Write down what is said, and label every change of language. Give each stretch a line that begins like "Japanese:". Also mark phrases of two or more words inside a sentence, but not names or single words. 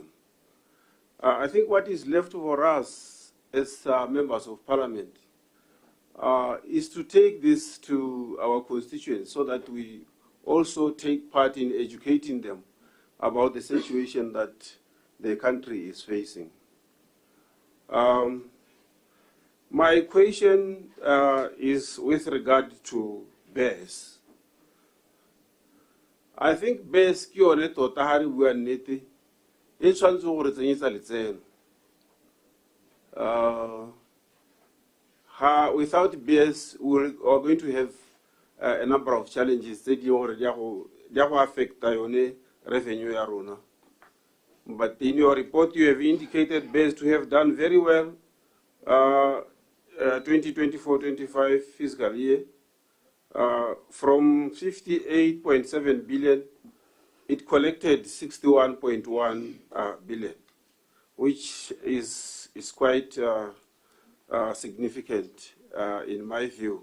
English: I think what is left for us as members of parliament is to take this to our constituents so that we also take part in educating them about the situation that the country is facing. My question is with regard to BES.
Tswana: I BES ki yone tota ha re bua nnete e tshwantse gore tsenyetsa letseno.
English: Without BES, we are going to have a number of challenges that you already affect yone revenue
Tswana: ya rona.
English: But in your report, you have indicated BES to have done very well 2024-25 fiscal year. From 58.7 billion, it collected 61.1 billion, which is quite significant in my view.